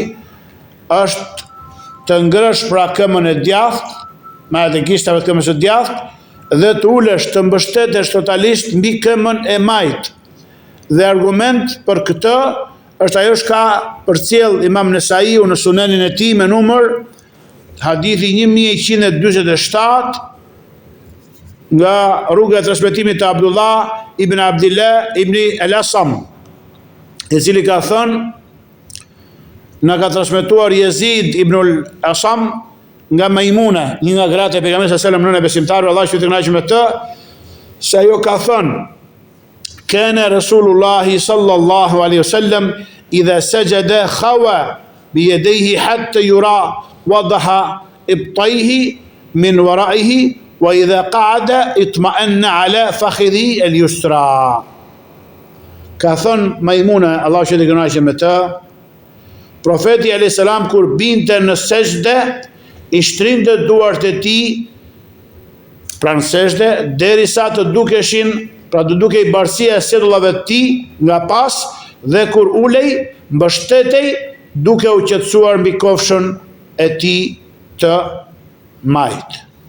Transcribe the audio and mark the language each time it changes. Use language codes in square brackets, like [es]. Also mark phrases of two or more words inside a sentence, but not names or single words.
[sq] Është të ngrësh pra këmbën e djathtë, me atë gishtave të këmbës së djathtë, dhe të ulesh të mbështetesh totalisht mbi këmbën e majt. Dhe argument për këtë është ajo që ka përcjell Imam Nesaiu në Sunenin e tij me numër hadithi 1147 nga rruga e transmetimit të Abdullah ibn Abdillah ibn al-Asam, i cili ka thënë, na ka transmetuar Jezid ibn al-Asam nga Maimuna, një nga gratë e pejgamberit [ar] صلى الله عليه وسلم, [sq] nëna besimtarë, Allah që të kënaqë me të, se ajo ka thënë: [ar] "كان رسول الله صلى الله عليه وسلم إذا سجد خوى بيديه حتى يرى وضح إبطيه من ورائه وإذا قعد اطمأن على فخذه اليسرى." [sq] Ka thënë Maimuna, Allah që të kënaqë me të, profeti [ar] عليه السلام [sq] kur binte në sejdë, i shtrinte duart e tij pranë sejdë derisa të dukeshin, pra të dukej bardhësia e sjetullave të tij nga pas, dhe kur ulej mbështetej duke u qetësuar mbi kofshën e tij të majt.